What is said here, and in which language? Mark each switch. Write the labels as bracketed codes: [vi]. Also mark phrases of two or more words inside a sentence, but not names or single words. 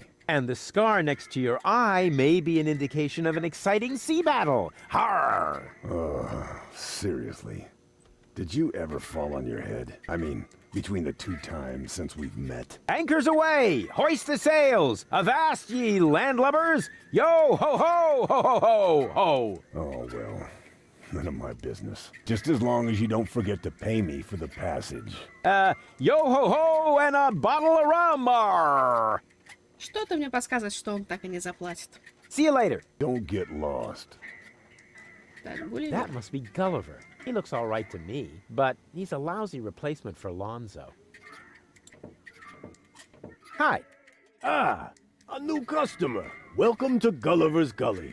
[en] And the scar next to your eye may be an indication of an exciting sea battle. Har! Seriously. Did you ever fall on your head? I mean, between the 2 times since we've met. Anchors away! Hoist the sails! Avast ye landlubbers! Yo ho ho ho ho ho ho! Oh, well. None of my business. Just as long as you don't forget to pay me for the passage. Yo-ho-ho and a bottle of rum, arr! [ru] Что-то мне подсказывает, что он так и не заплатит. [en] See you later. Don't get lost. [ru] Так, Гулливер. [en] That must be Gulliver. He looks all right to me, but he's a lousy replacement for Lonzo. Hi. Ah, a new customer. Welcome to Gulliver's Gully.